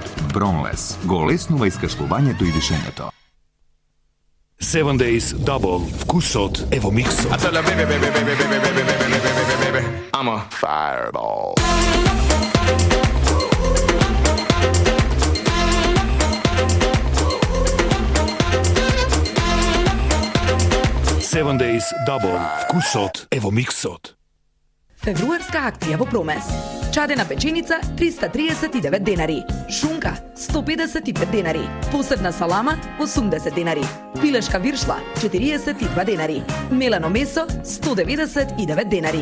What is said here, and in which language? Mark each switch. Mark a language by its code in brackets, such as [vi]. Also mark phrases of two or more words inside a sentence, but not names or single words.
[mk] Бронлес го олеснува искашлувањето и дишењето. 7 Days Double. Вкусот е во миксот. [en] I tell her, baby, I'm a fireball. [mk] Seven Days Double. Вкусот е во миксот. Февруарска акција во Промес. Чадена печеница 339 денари. Шунка 155 денари. Посебна салама 80 денари. Пилешка виршла 42 денари. Мелано месо 199 денари.